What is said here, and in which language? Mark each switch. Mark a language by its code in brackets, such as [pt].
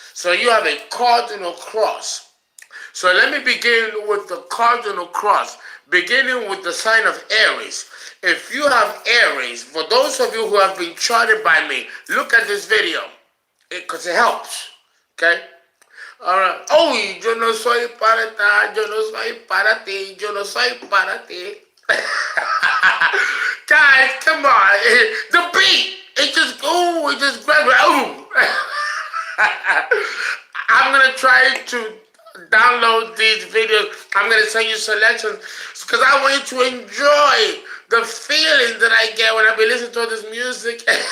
[en] So you have a cardinal cross. So let me begin with the cardinal cross, beginning with the sign of Aries. If you have Aries, for those of you who have been charted by me, look at this video, because it helps, okay? All right. [es] Oh, yo no soy para ti, yo no soy para ti, yo no soy para ti. [en] Guys, come on. The beat, it just grabs me. Ooh. I'm going to try to download these videos. I'm going to send you selections because I want you to enjoy the feeling that I get when I be listening to this music.